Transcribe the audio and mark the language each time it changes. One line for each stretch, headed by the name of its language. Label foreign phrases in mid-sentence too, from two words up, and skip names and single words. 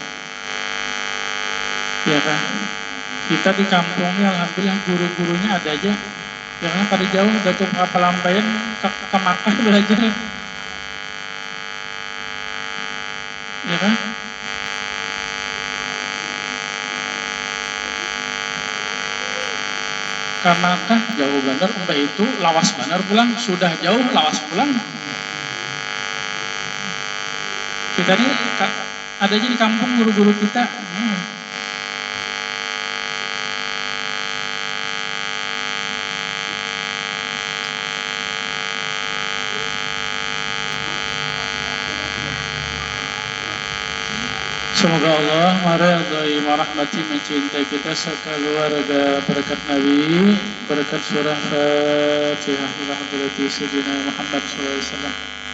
Indonesian: Ya kan, kita di kampungnya alhamdulillah guru-gurunya ada aja. Jangan pada jauh, udah ke Palampayan, ke Makkah belajar. Ya kan?
Banjar: Ka Makkah jauh bener, umpah itu lawas bener pulang, sudah jauh lawas pulang.
Indonesian: Kita ini ada aja di kampung guru-guru kita. Semoga Allah meridai, merahmati, mencintai kita sekeluarga, berkat Nabi, berkat surah Fatihah
Arabic: إلى حضرة سيدنا محمد
Indonesian: SAW.